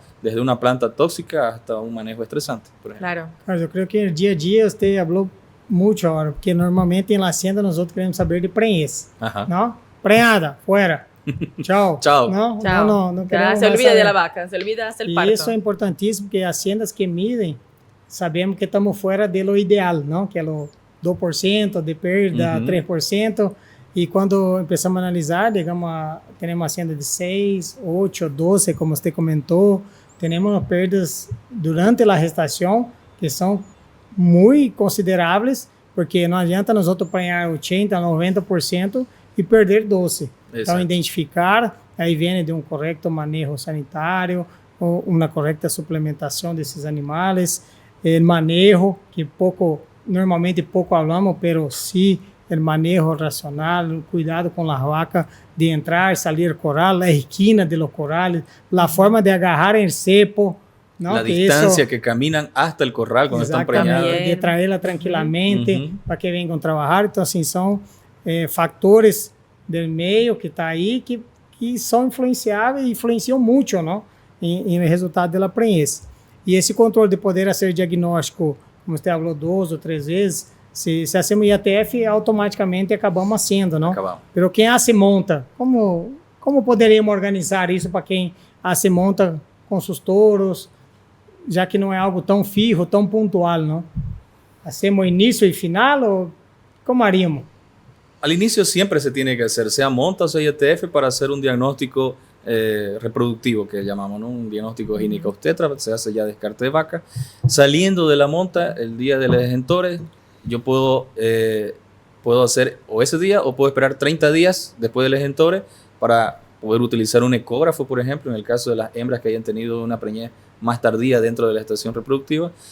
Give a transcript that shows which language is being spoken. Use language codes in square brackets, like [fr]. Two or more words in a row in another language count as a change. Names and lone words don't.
[es] Desde una planta tóxica hasta un manejo estresante, por ejemplo. Claro. Carlos, yo creo que el día a día usted habló mucho ahora, porque normalmente en la hacienda nosotros queremos saber de prenhez, ¿no? preñada, fuera. Chao. Chao. No, Chao. no Ya queremos se más olvida de saber. la vaca, se olvida hasta el [pt] E [es] parto. [pt] isso é importantíssimo, porque as haciendas que midem, sabemos que estamos fora [es] de lo ideal, [pt] não? Que é o 2% de perda, 3%. E quando começamos a analisar, digamos, temos hacienda de 6, 8, 12, como você comentou, temos perdas durante a gestação que são muito consideráveis, porque não adianta nós outros apanhar 80%, 90% e perder 12%. Então, Exato. identificar, aí vem de um correto manejo sanitário, ou uma correta suplementação desses animais, manejo, que normalmente pouco falamos, [es] pero sí [pt] o manejo racional, o cuidado com a vaca de entrar, sair coral, a esquina [es] de los corales, [pt] a forma de agarrar [es] el cepo, ¿no? La que distancia eso, que caminan hasta el corral cuando están [pt] exatamente, [es] preñadas. de traerla tranquilamente Uhum. [pt] para que venham trabalhar. Então, assim, são fatores do meio que está aí que são influenciáveis e influenciam muito, não? Em resultado da prenhez. E esse controle de poder ser diagnóstico, como você falou, 2 ou 3 vezes, se hacemos IATF, automaticamente acabamos sendo, não? Acabamos. Pero quem se monta, como poderíamos organizar isso para quem se monta com seus touros, já que não é algo tão fijo, tão pontual, não? Hacemos início e final ou como haríamos? [es] Al inicio siempre se tiene que hacer, sea monta o sea IATF, para hacer un diagnóstico reproductivo, que llamamos, ¿no? Un diagnóstico gineco-obstetra, se hace ya descarte de vaca. Saliendo de la monta, el día de los egentores, yo puedo hacer o ese día o puedo esperar 30 días después del egentores para poder utilizar un ecógrafo, por ejemplo, en el caso de las hembras que hayan tenido una preñez más tardía dentro de la estación reproductiva.